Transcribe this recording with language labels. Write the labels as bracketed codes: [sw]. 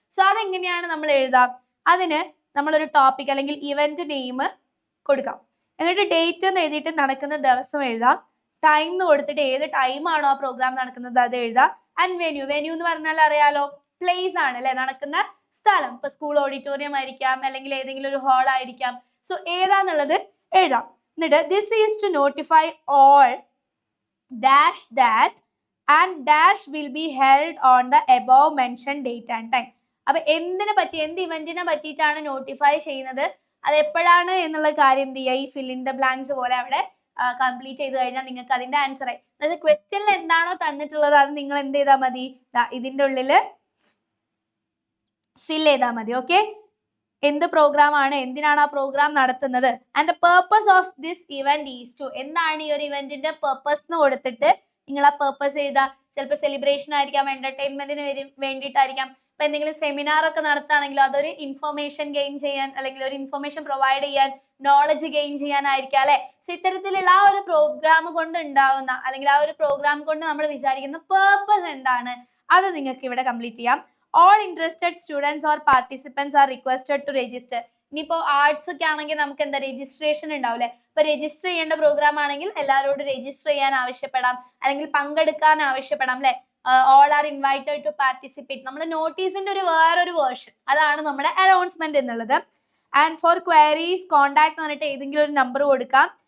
[ml] So അതെങ്ങനെയാണ് നമ്മൾ എഴുതാം? അതിന് നമ്മളൊരു ടോപ്പിക് അല്ലെങ്കിൽ ഇവന്റ് നെയിം കൊടുക്കാം, എന്നിട്ട് ഡേറ്റ് എന്ന് എഴുതിയിട്ട് നടക്കുന്ന ദിവസം എഴുതാം, ടൈം എന്ന് കൊടുത്തിട്ട് ഏത് ടൈം ആണോ ആ പ്രോഗ്രാം നടക്കുന്നത് അത് എഴുതാം, ആൻഡ് വെന്യൂ. വെന്യൂ എന്ന് പറഞ്ഞാൽ അറിയാലോ, പ്ലേസ് ആണ് അല്ലെ, നടക്കുന്ന സ്ഥലം. ഇപ്പൊ സ്കൂൾ ഓഡിറ്റോറിയം ആയിരിക്കാം, അല്ലെങ്കിൽ ഏതെങ്കിലും ഒരു ഹാൾ ആയിരിക്കാം. സോ ഏതാന്നുള്ളത് എഴുതാം. [en] എന്നിട്ട് this is to notify all dash that and dash will be held on the above mentioned date and time. [ml] അപ്പൊ എന്തിനെ പറ്റി, എന്ത് ഇവന്റിനെ പറ്റിയിട്ടാണ് നോട്ടിഫൈ ചെയ്യുന്നത്, അത് എപ്പോഴാണ് എന്നുള്ള കാര്യം എന്ത് ചെയ്യുക, ഈ ഫിൽ ഇൻ ദ ബ്ലാങ്ക്സ് പോലെ അവിടെ കംപ്ലീറ്റ് ചെയ്ത് കഴിഞ്ഞാൽ നിങ്ങൾക്ക് അതിന്റെ ആൻസർ ആയി. അതായത് ക്വസ്റ്റ്യനിൽ എന്താണോ തന്നിട്ടുള്ളത് അത് നിങ്ങൾ എന്ത് ചെയ്താൽ മതി, ഇതിന്റെ ഉള്ളിൽ ഫിൽ ചെയ്താൽ മതി. ഓക്കെ, എന്ത് പ്രോഗ്രാം ആണ്, എന്തിനാണ് ആ പ്രോഗ്രാം നടത്തുന്നത്, [en] and purpose of this event is to, [ml] എന്താണ് ഈ ഒരു ഇവന്റിന്റെ പേർപ്പസ് എന്ന് കൊടുത്തിട്ട് നിങ്ങൾ ആ പേർപ്പസ് എഴുതാ. ചിലപ്പോൾ സെലിബ്രേഷൻ ആയിരിക്കാം, എന്റർടൈൻമെന്റിന് വേണ്ടിയിട്ടായിരിക്കാം. ഇപ്പൊ എന്തെങ്കിലും സെമിനാർ ഒക്കെ നടത്തുകയാണെങ്കിലും അതൊരു ഇൻഫർമേഷൻ ഗെയിൻ ചെയ്യാൻ അല്ലെങ്കിൽ ഒരു ഇൻഫർമേഷൻ പ്രൊവൈഡ് ചെയ്യാൻ, നോളജ് ഗെയിൻ ചെയ്യാനായിരിക്കാം അല്ലെ. സോ ഇത്തരത്തിലുള്ള ആ ഒരു പ്രോഗ്രാം കൊണ്ട് ഉണ്ടാവുന്ന അല്ലെങ്കിൽ ആ ഒരു പ്രോഗ്രാം കൊണ്ട് നമ്മൾ വിചാരിക്കുന്ന പേർപ്പസ് എന്താണ് അത് നിങ്ങൾക്ക് ഇവിടെ കംപ്ലീറ്റ് ചെയ്യാം. [en] All interested students or participants are requested to register. [ml] ഇനിയിപ്പോ ആർട്സ് ഒക്കെ ആണെങ്കിൽ നമുക്ക് എന്താ രജിസ്ട്രേഷൻ ഉണ്ടാവില്ലേ. ഇപ്പൊ രജിസ്റ്റർ ചെയ്യേണ്ട പ്രോഗ്രാം ആണെങ്കിൽ എല്ലാവരോടും രജിസ്റ്റർ ചെയ്യാൻ ആവശ്യപ്പെടാം, അല്ലെങ്കിൽ പങ്കെടുക്കാൻ ആവശ്യപ്പെടാം അല്ലെ. [en] all are invited to participate, [ml] നമ്മുടെ നോട്ടീസിന്റെ ഒരു വേറൊരു വേർഷൻ, അതാണ് നമ്മുടെ അനൗൺസ്മെന്റ് എന്നുള്ളത്. ആൻഡ് ഫോർ ക്വയറീസ് കോണ്ടാക്ട് എന്ന് പറഞ്ഞിട്ട് ഏതെങ്കിലും ഒരു നമ്പർ കൊടുക്കാം.